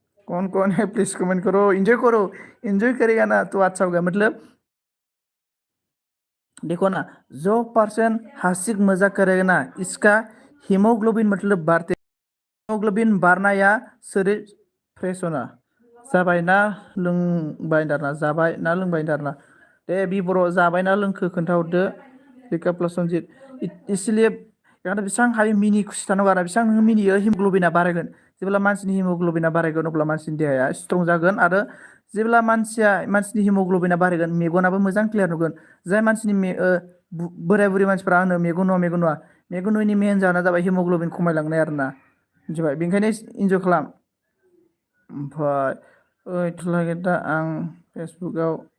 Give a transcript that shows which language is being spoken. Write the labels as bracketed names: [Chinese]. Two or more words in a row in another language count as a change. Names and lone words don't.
[Hindi] कौन है प्लीज कमेंट करो एंजॉय करेगा ना तो अच्छा होगा मतलब देखो ना जो पर्सन हंसी मजाक करेगा ना इसका हीमोग्लोबिन मतलब बढ़ते हीमोग्लोबिन [Bodo] बारनाया शरीर फ्रेश होना जाबाय ना लोंबाय दारना जाबाय ना लोंबाय दारना दे बिबर' जाबाय ना लोंखो खोन्थाहरदो रिका प्लास सनजित [Hindi] इसलिए यार [Bodo] बेसेबां हायो मिनि खुसि थानांगौ आरो बेसेबां नोङो मिनियो हिमग्ल'बिना बारायगोन जेब्ला मानसिनि हिमग्ल'बिना बारायगोन अब्ला मानसिनि देहाया स्ट्रं जागोन आरो जेब्ला मानसिनि हिमग्ल'बिना बारायगोन मेगनाबो मोजां क्लियार नुगोन जाय मानसिनि बोराय बुरै मानसिफ्रा होनो मेगन नुवा मेगन नुयैनि मेन जाहोना जाबाय हिमग्ल'बिन खमायलांनाय आरोना मिथिबाय बेनिखायनो इन्जय खालाम ओमफ्राय ओइथ लागै दा आं फेसबुकआव